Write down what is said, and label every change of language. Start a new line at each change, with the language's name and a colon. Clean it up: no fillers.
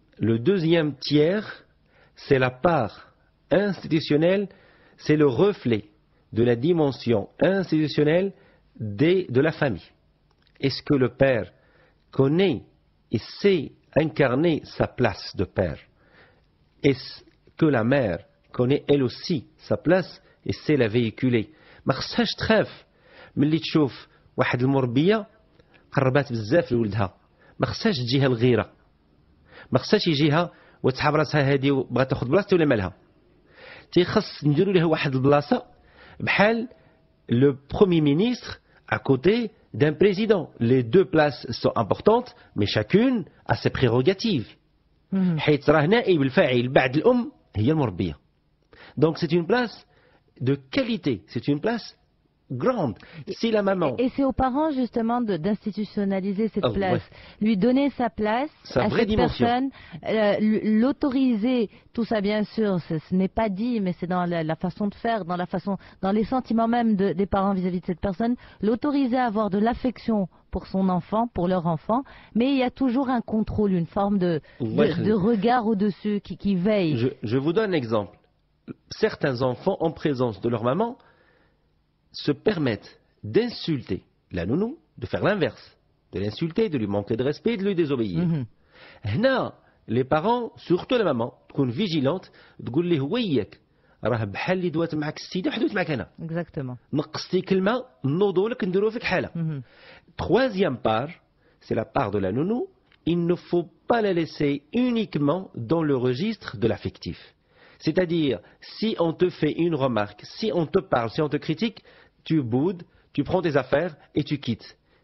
French: Le deuxième tiers, c'est la part institutionnelle, c'est le reflet de la dimension institutionnelle de la famille. Est-ce que le père connaît et sait incarner sa place de père? Est-ce que la mère connaît elle aussi sa place et sait la véhiculer؟
Arabic: ما خصهاش تخاف ملي تشوف واحد المربيه قربات بزاف لولدها، ما خصهاش تجيها الغيره، ما خصهاش يجيها وتسحب راسها هذه وبغات تاخذ بلاصتي ولا مالها.
French: تيخص نديروا لها واحد البلاصه بحال le premier ministre à côté d'un président. Les deux places sont importantes, mais chacune a ses prérogatives.
Arabic: حيت راه نائب الفاعل بعد الام هي المربيه.
French: Donc c'est une place de qualité, c'est une place grande. Si la maman... Et c'est aux parents justement d'institutionnaliser cette place, lui donner sa place à cette personne, l'autoriser, tout ça bien sûr, ce n'est pas dit, mais c'est dans la façon de faire, dans les sentiments même des parents vis-à-vis de cette personne, l'autoriser à avoir de l'affection pour son enfant, pour leur enfant, mais il y a toujours un contrôle, une forme de regard au-dessus qui veille. Je vous donne un exemple. Certains enfants, en présence de leur maman, se permettent d'insulter la nounou, de faire l'inverse, de l'insulter, de lui manquer de respect, de lui désobéir. Là, les parents, surtout la maman,
Arabic: تكون
French: vigilante,
Arabic: تقول له وياك راه بحال اللي دوات معك السيده وحدوت معك انا.
French: Exactement.
Arabic: نقصتي كلمه نوضوا لك نديروا فيك حاله.
French: Troisième part, c'est la part de la nounou. Il ne faut pas la laisser uniquement dans le registre de l'affectif. C'est-à-dire, si on te fait une remarque, si on te parle, si on te critique, tu boudes, tu prends tes affaires et tu quittes.